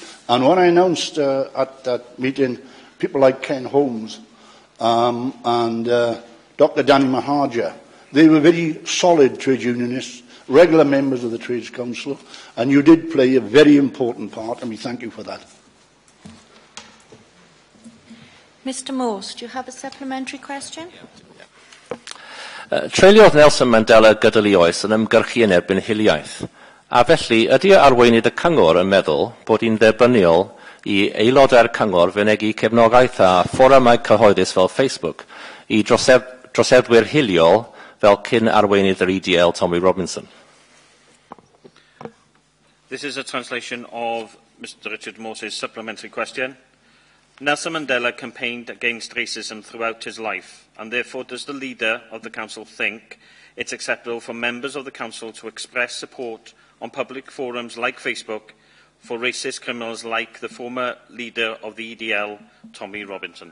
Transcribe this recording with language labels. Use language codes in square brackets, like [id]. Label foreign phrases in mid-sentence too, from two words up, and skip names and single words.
[en] And when I announced at that meeting people like Ken Holmes and Dr. Danny Mahaja, they were very solid trade unionists, regular members of the Trades Council, and you did play a very important part, and we thank you for that. Mr Morse, do you have a supplementary question? [cy] Treuliodd Nelson Mandela gydol I oes yn ymgyrchu yn erbyn hiliaeth, a felly ydy arweinydd y cyngor yn meddwl bod hi'n dderbyniol I aelodau'r cyngor fynegu cefnogaeth a fforymau cyhoeddus fel Facebook I droseddwyr hiliol fel cyn arweinydd yr EDL Tommy Robinson. [en] This is a translation of Mr Richard Morse's supplementary question. Nelson Mandela campaigned against racism throughout his life, and therefore does the leader of the council think it's acceptable for members of the council to express support on public forums like Facebook for racist criminals like the former leader of the EDL, Tommy Robinson?